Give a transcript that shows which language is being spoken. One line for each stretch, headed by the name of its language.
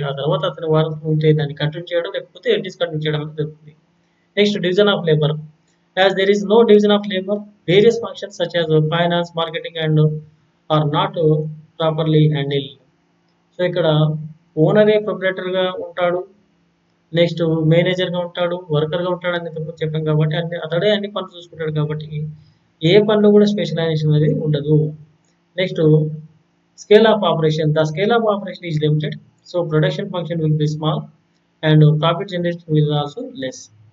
Telugu: ఆ తర్వాత అతని వారసు ఉంటే దాన్ని కంటిన్యూ చేయడం లేకపోతే డిస్కంటిన్యూ చేయడం అనేది జరుగుతుంది.
English: Next, division of labor. As there is no division of labor, various functions such as finance, marketing and are not properly handled.
Telugu: So ఇక్కడ ఓనరే ప్రొప్రైటర్గా ఉంటాడు, నెక్స్ట్ మేనేజర్గా ఉంటాడు, వర్కర్గా ఉంటాడు అని చెప్పాం కాబట్టి అతడే అన్ని పనులు చూసుకుంటాడు కాబట్టి ఏ పనులు కూడా స్పెషలైజేషన్ అనేది ఉండదు.
English: Next scale of operation. The scale of operation is limited, so production function will be small and profit generation will also less.